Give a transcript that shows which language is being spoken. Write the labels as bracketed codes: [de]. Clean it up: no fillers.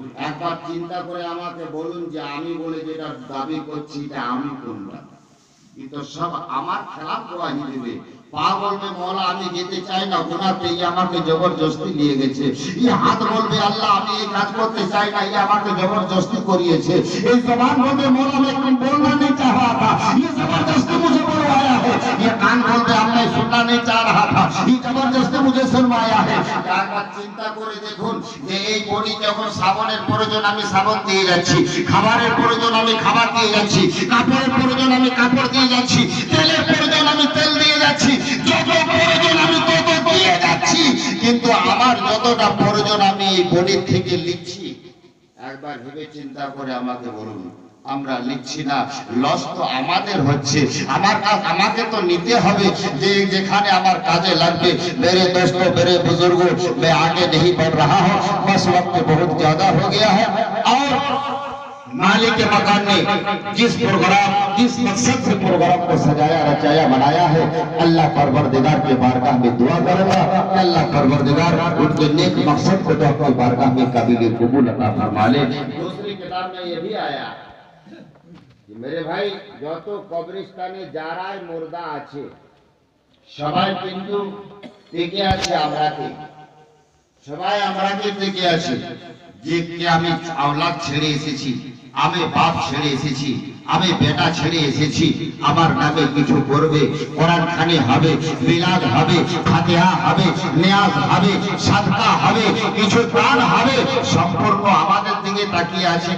[bn] একবার চিন্তা করে আমাকে বলুন যে আমি বলে যেটা দাবি করছি এটা আমি করলাম, কিন্তু সব আমার খেলাফ গওয়াহি দেবে। পা বলবে মওলা আমি যেতে চাই না, গুনাহতে আমাকে জবরদস্তি নিয়ে গেছে। এই হাত বলবে আল্লাহ আমি এই কাজ করতে চাই না, এই আমাকে জবরদস্তি করিয়েছে। এই জবান বলবে মওলা [hi] मैं बोलना नहीं चाह रहा था, ये जबरदस्ती मुझे बुलवाया है। ये कान बोलবে [bn] আমি [hi] सुनना नहीं चाह रहा था, ये जबरदस्ती मुझे सुनवाया है। [bn] একবার চিন্তা করে দেখুন যে এই বডি যখন সাবনের প্রয়োজন আমি সাবন দিয়ে যাচ্ছি, খাবারের প্রয়োজন আমি খাবার দিয়ে যাচ্ছি, কাপড়ের প্রয়োজন আমি কাপড় দিয়ে যাচ্ছি, তেলের প্রয়োজন আমি তেল দিয়ে যাচ্ছি, যত প্রয়োজন আমি তত দিয়ে যাচ্ছি, কিন্তু আমার যতটা প্রয়োজন আমি এই বডি থেকে লিখছি। একবার ভেবে চিন্তা করে আমাকে বলুন, আমরা লিখছি না, লস তো আমাদের হচ্ছে। আমার কাজ আমাকে তো নিতে হবে, যে যেখানে আমার কাজে লাগবে। [hi] मेरे दोस्तों, मेरे बुजुर्गों, मैं आगे नहीं बढ़ रहा हूँ, बस वक्त बहुत ज्यादा हो गया है। और मालिक के मकान ने जिस प्रोग्राम, जिस मकसद से प्रोग्राम को सजाया, रचाया, बनाया है, अल्लाह परवरदिगार के बारगाह में दुआ करूंगा, अल्लाह परवरदिगार उनके नेक मकसद को तो अपनी बारगाह में काबिल कबूल अता फरमा ले। दूसरी किताब में ये भी आया कि मेरे भाई [bn] যত কবরস্থানে যারাই মুর্দা আছে সবাই কিন্তু টেকে আছে আমরাকে, সবাই আমরাকে টেকে আছে। যে কি আমি আওলাদ ছেড়ে এসেছি, আমি বাপ ছেড়ে এসেছি, আমি বেটা ছেড়ে এসেছি, আমার নামে কিছু করবে, কোরআন খানি হবে, মিলাদ হবে, ফাতিহা হবে, নিয়াজ হবে, সাদকা হবে, কিছু দান হবে, সম্পূর্ণ আমাদের দিকে তাকিয়ে আছে।